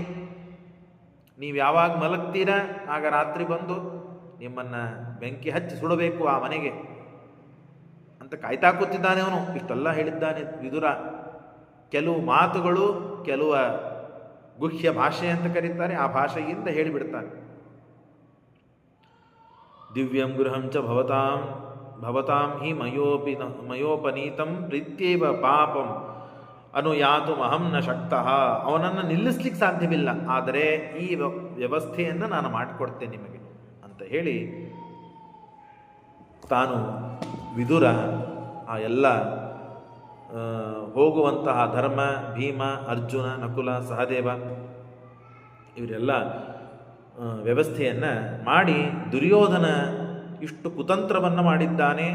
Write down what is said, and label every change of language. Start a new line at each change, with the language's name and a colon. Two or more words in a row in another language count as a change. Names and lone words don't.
Kannada: ನೀವು ಯಾವಾಗ ಮಲಗ್ತೀರಾ ಆಗ ರಾತ್ರಿ ಬಂದು ನಿಮ್ಮನ್ನು ಬೆಂಕಿ ಹಚ್ಚಿ ಸುಡಬೇಕು ಆ ಮನೆಗೆ ಅಂತ ಕಾಯ್ತಾ ಕೂತಿದ್ದಾನೆ ಅವನು. ಇಷ್ಟೆಲ್ಲ ಹೇಳಿದ್ದಾನೆ ವಿದುರ. ಕೆಲವು ಮಾತುಗಳು, ಕೆಲವು ಗುಹ್ಯ ಭಾಷೆ ಅಂತ ಕರೀತಾರೆ, ಆ ಭಾಷೆಯಿಂದ ಹೇಳಿಬಿಡ್ತಾನೆ.
Sanskrit: ದಿವ್ಯಂ ಗೃಹಂ ಚ ಭವತಾಂ ಹಿ ಮಯೋಪನೀತಂ ಪ್ರೀತ್ಯೇವ ಪಾಪಂ ಅನುಯಾತು ಅಹಂ ನ ಶಕ್ತಃ.
Kannada: ಅವನನ್ನು ನಿಲ್ಲಿಸ್ಲಿಕ್ಕೆ ಸಾಧ್ಯವಿಲ್ಲ, ಆದರೆ ಈ ವ್ಯವಸ್ಥೆಯನ್ನು ನಾನು ಮಾಡಿಕೊಡ್ತೇನೆ ನಿಮಗೆ ಅಂತ ಹೇಳಿ ತಾನು ವಿದುರ ಆ ಎಲ್ಲ ಹೋಗುವಂತಹ ಧರ್ಮ, ಭೀಮ, ಅರ್ಜುನ, ನಕುಲ, ಸಹದೇವ ಇವರೆಲ್ಲ ವ್ಯವಸ್ಥೆಯನ್ನು ಮಾಡಿ ದುರ್ಯೋಧನ ಇಷ್ಟು ಕುತಂತ್ರವನ್ನು ಮಾಡಿದ್ದಾನೆ.